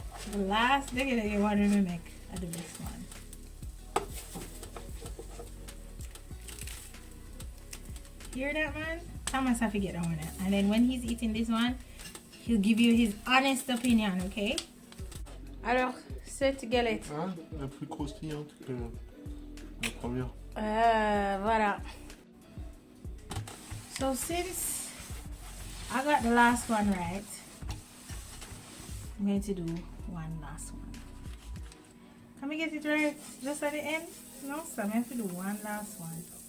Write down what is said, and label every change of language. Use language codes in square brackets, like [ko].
[en] The last thing that you want to make are the best one. Hear that, man? Thomas have to get on it. And then when he's eating this one, he'll give you his honest opinion, okay? [fr] Alors, cette galette. Ah, la plus croustillante que la première. Voilà. [en] So since I got the last one right, I'm going to do one last one. Can we get it right just at the end? No, so I'm going to do one last one.